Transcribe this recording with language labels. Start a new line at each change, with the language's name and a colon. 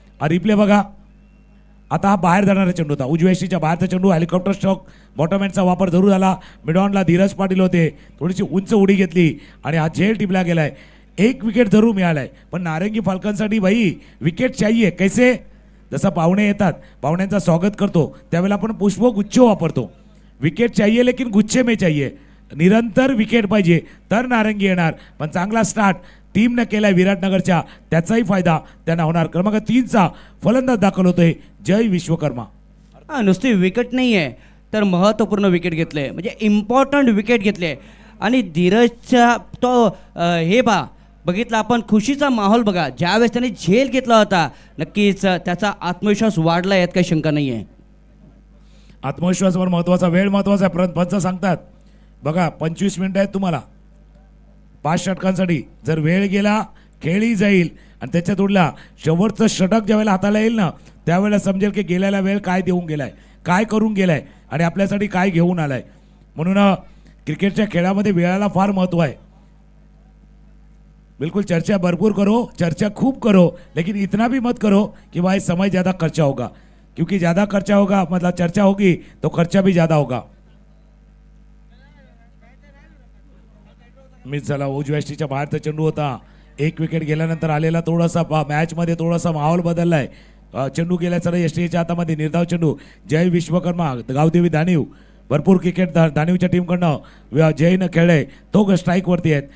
Marathi: Replay बघा, आता हा बाहेर जाणारा चेंडू होता, उजव्या यष्टीच्या बाहेरचा चेंडू, हेलिकॉप्टर स्ट्रोक बॉटम हँडचा वापर जरूर झाला. मिडॉनला धीरज पाटील होते, थोडीशी उंच उडी घेतली आणि हा झेल टिपला गेलाय. 1 विकेट जरूर मिळालाय, पण नारंगी फाल्कनसाठी
Hindi: भाई विकेट चाहिए. कैसे,
Marathi: जसं पाहुणे येतात पाहुण्यांचं स्वागत करतो त्यावेळेला आपण पुष्पगुच्छ वापरतो.
Hindi: विकेट चाहिए लेकिन गुच्छे में चाहिए,
Marathi: निरंतर विकेट पाहिजे तर नारंगी येणार. पण चांगला स्टार्ट टीमनं केलाय विराटनगरच्या, त्याचाही फायदा त्यांना होणार. क्रमांक 3चा फलंदाज दाखल होतोय जय विश्वकर्मा. नुसती विकेट नाही आहे तर महत्त्वपूर्ण विकेट घेतले, म्हणजे इम्पॉर्टंट विकेट घेतले. आणि धीरजचा तो हे बघितला आपण, खुशीचा माहोल बघा ज्यावेळेस त्याने झेल घेतला होता, नक्कीच त्याचा आत्मविश्वास वाढला, यात काही शंका नाही आहे. आत्मविश्वासावर महत्वाचा, वेळ महत्वाचा आहे. पंच सांगतात बघा 25 मिनिटं आहेत तुम्हाला 5 षटकांसाठी. जर वेळ गेला खेळही जाईल आणि त्याच्यात उडला शेवटचं षटक ज्यावेळेला हाताला येईल ना त्यावेळेला समजेल की गेलेला वेळ काय देऊन गेलाय, काय करून गेलाय आणि आपल्यासाठी काय घेऊन आलाय. म्हणून क्रिकेटच्या खेळामध्ये वेळाला फार महत्व आहे.
Hindi: बिल्कुल चर्चा भरपूर करो, चर्चा खूब करो, लेकिन इतना भी मत करो कि भाई समय ज़्यादा खर्चा होगा, क्योंकि ज़्यादा खर्चा होगा मतलब चर्चा होगी तो खर्चा भी ज़्यादा होगा.
Marathi: मिस झाला, उजव्या यष्टीच्या बाहेरचा चेंडू होता. 1 विकेट गेल्यानंतर आलेला थोडासा मॅचमध्ये थोडासा माहोल बदललाय. चेंडू गेला सर यष्टीच्या हातामध्ये, निर्धाव चेंडू. जय विश्वकर्मा गावदेवी दानीव, भरपूर क्रिकेट दानीवच्या टीमकडनं जयनं खेळले, तो स्ट्राईकवरती आहेत.